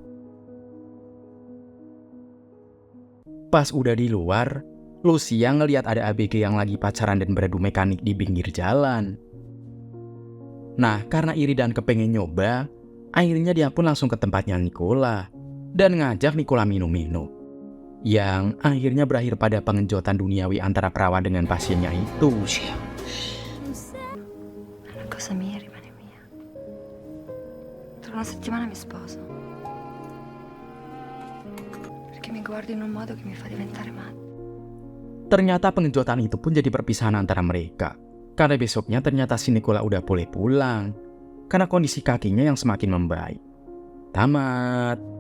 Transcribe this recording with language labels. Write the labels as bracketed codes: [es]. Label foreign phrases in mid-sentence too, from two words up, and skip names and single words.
[id] Pas udah di luar, Lucia ngelihat ada ABG yang lagi pacaran dan beradu mekanik di pinggir jalan. Nah, karena iri dan kepengen nyoba, akhirnya dia pun langsung ke tempatnya Nicola dan ngajak Nicola minum-minum. Yang akhirnya berakhir pada pengenjotan duniawi antara perawat dengan pasiennya itu. [it] Una cosa mia rimane mia. Tra una settimana mi sposo. Perché mi guardi in un modo che mi fa diventare matta. [id] Ternyata pengenjotan itu pun jadi perpisahan antara mereka. Karena besoknya ternyata si Nicola udah boleh pulang. Karena kondisi kakinya yang semakin membaik. Tamat.